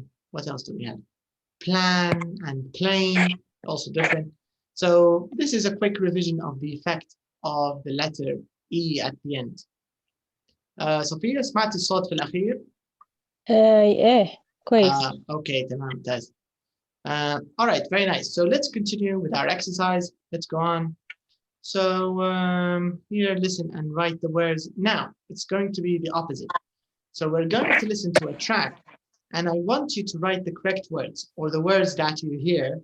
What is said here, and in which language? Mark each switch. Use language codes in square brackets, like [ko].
[en] What else do we have? Plan and plane, also different. So this is a quick revision of the effect of the letter E at the end. [ar] صفية سمعت الصوت في الأخير؟ إيه كويس. Okay, تمام ممتاز. [en] All right, very nice. So let's continue with our exercise. Let's go on. So here, listen and write the words. Now, it's going to be the opposite. So we're going to listen to a track, and I want you to write the correct words, or the words that you hear.